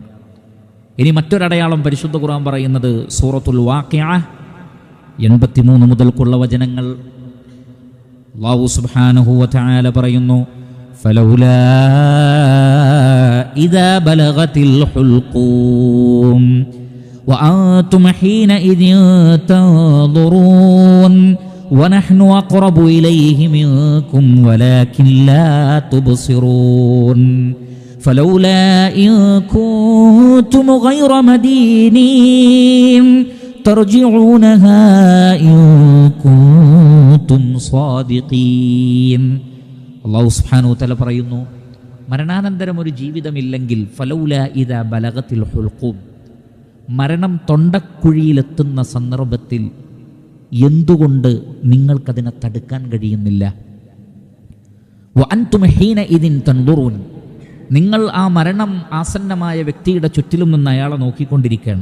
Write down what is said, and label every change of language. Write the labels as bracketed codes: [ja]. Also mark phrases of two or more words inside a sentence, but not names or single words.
[ml] ഇനി മറ്റൊരടയാളം പരിശുദ്ധ ഖുർആൻ പറയുന്നത് സൂറത്തുൽ വാഖിഅ 83 മുതൽക്കുള്ള വചനങ്ങൾ. [ar] الله سبحانه وتعالى പറയുന്നു, فلولا إذا بلغت الحلقوم وأنتم حينئذ تنظرون ونحن أقرب إليه منكم ولكن لا تبصرون فلولا إن كنتم غير مدينين ترجعونها إن كنتم صادقين. الله سبحانه وتعالى [ml] പറയുന്നു, മരണാനന്തരം ഒരു ജീവിതമില്ലെങ്കിൽ [ar] فلولا إذا بلغت الحلقوم, [ml] മരണം തൊണ്ടക്കുഴിയിലെത്തുന്ന സന്ദർഭത്തിൽ എന്തുകൊണ്ട് നിങ്ങൾക്കതിനെ തടുക്കാൻ കഴിയുന്നില്ല? [ar] وأنتم حينئذ تنظرون, [ml] നിങ്ങൾ ആ മരണം ആസന്നമായ വ്യക്തിയുടെ ചുറ്റിലും നിന്ന് അയാളെ നോക്കിക്കൊണ്ടിരിക്കുകയാണ്.